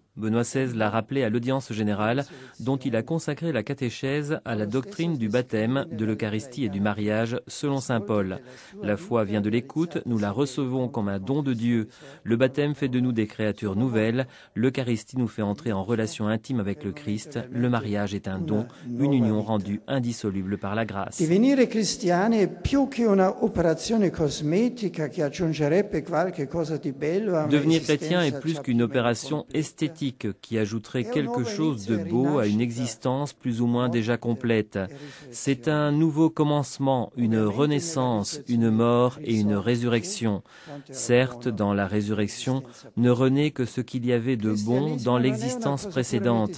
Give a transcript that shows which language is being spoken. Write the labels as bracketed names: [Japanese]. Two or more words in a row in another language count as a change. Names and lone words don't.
[French] Benoît XVI l'a rappelé à l'audience générale, dont il a consacré la catéchèse à la doctrine du baptême, de l'Eucharistie et du mariage, selon saint Paul. La foi vient de l'écoute, nous la recevons comme un don de Dieu. Le baptême fait de nous des créatures nouvelles, l'Eucharistie nous fait entrer en relation intime avec le Christ, le mariage est un don, une union rendue indissoluble par la grâce. [Italian] Divenire cristiani è più che una operazione cosmetica che aggiungerebbe qualche cosa di bello a [French] Devenir chrétien est plus qu'une opération esthétique qui ajouterait quelque chose de beau à une existence plus ou moins déjà complète. C'est un nouveau commencement, une renaissance, une mort et une résurrection. Certes, dans la résurrection, ne renaît que ce qu'il y avait de bon dans l'existence précédente.